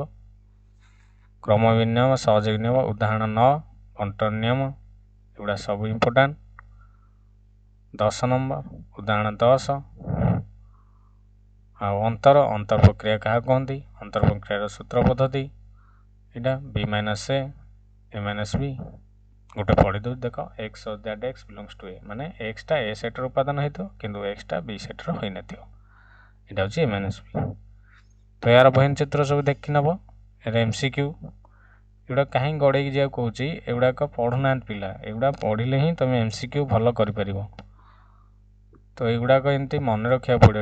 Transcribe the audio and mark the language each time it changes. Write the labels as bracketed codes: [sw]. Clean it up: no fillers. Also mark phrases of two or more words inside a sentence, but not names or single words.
[or] କ୍ରମ ବିନିମୟ, ସହଯୋଗୀ ନିୟମ, ଉଦାହରଣ 9 ବଣ୍ଟନ ନିୟମ, ଏଗୁଡ଼ା ସବୁ ଇମ୍ପୋର୍ଟାଣ୍ଟ। 10 ନମ୍ବର ଉଦାହରଣ 10। ଆଉ ଅନ୍ତର ପ୍ରକ୍ରିୟା କାହାକୁ କହନ୍ତି, ଅନ୍ତର ପ୍ରକ୍ରିୟାର ସୂତ୍ର ପଦ୍ଧତି, ଏଇଟା B - A A - B। ଗୋଟେ ପଢ଼ିଦେଉଛି ଦେଖ, [en] x that x belongs to A, [or] ମାନେ xଟା A ସେଟ୍ର ଉପାଦାନ ହେଇଥିବ କିନ୍ତୁ xଟା B ସେଟ୍ର ହୋଇନଥିବ। ଏଇଟା ହେଉଛି A - B। ତ ଏହାର ବହିନ ଚିତ୍ର ସବୁ ଦେଖି ନେବ। ଏହାର MCQ ଏଗୁଡ଼ା କାହିଁକି ଗଡ଼େଇକି ଯିବାକୁ କହୁଛି, ଏଗୁଡ଼ାକ ପଢ଼ୁନାହାନ୍ତି ପିଲା। ଏଗୁଡ଼ା ପଢ଼ିଲେ ହିଁ ତୁମେ MCQ ଭଲ କରିପାରିବ। ତ ଏଗୁଡ଼ାକ ଏମିତି ମନେ ରଖିବାକୁ ପଡ଼ିବ।